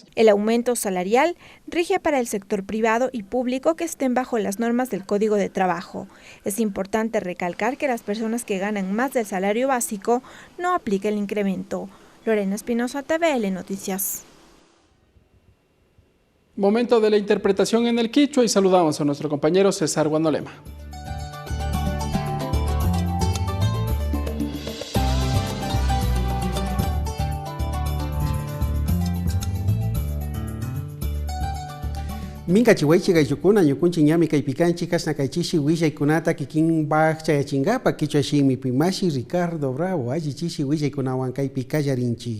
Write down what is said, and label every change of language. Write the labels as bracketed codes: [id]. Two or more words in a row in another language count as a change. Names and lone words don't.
[es] El aumento salarial rige para el sector privado y público que estén bajo las normas del Código de Trabajo. Es importante recalcar que las personas que ganan más del salario básico no aplica el incremento. Lorena Espinosa, TVL Noticias. Momento de la interpretación en el quichua y saludamos a nuestro compañero César Guanolema. [qu] Minka chihuaychi gayukuna ñukunchi ñami kaypikanchi kasna kaychishi willaykunata kikin chayachingapa kichwa shimi pimashi Ricardo Bravo allichishi willaykunawan kaypi kallarinchi.